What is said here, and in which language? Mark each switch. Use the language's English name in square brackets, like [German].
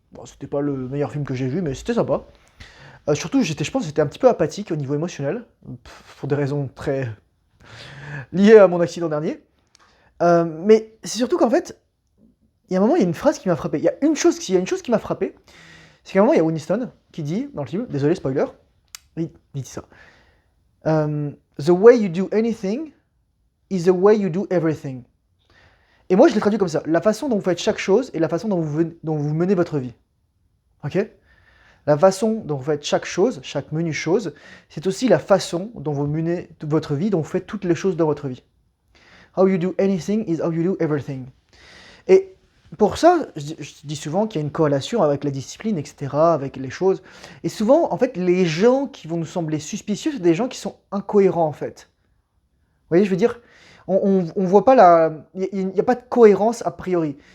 [French] Bon, c'était pas le meilleur film que j'ai vu, mais c'était sympa. Surtout, je pense que j'étais un petit peu apathique au niveau émotionnel, pour des raisons très liées à mon accident dernier. Mais c'est surtout qu'en fait, il y a un moment, il y a une phrase qui m'a frappé. Il y a une chose qui m'a frappé, c'est qu'à un moment, il y a Winston qui dit, dans le film, désolé, spoiler, il dit ça. [English] The way you do anything is the way you do everything. [French] Et moi, je l'ai traduit comme ça. La façon dont vous faites chaque chose est la façon dont vous menez votre vie. Ok? La façon dont vous faites chaque chose, chaque menue chose, c'est aussi la façon dont vous menez votre vie, dont vous faites toutes les choses dans votre vie. [English] How you do anything is how you do everything. [French] Et pour ça, je dis souvent qu'il y a une corrélation avec la discipline, etc., avec les choses. Et souvent, en fait, les gens qui vont nous sembler suspicieux, c'est des gens qui sont incohérents, en fait. Vous voyez, je veux dire, on voit pas il n'y a pas de cohérence a priori.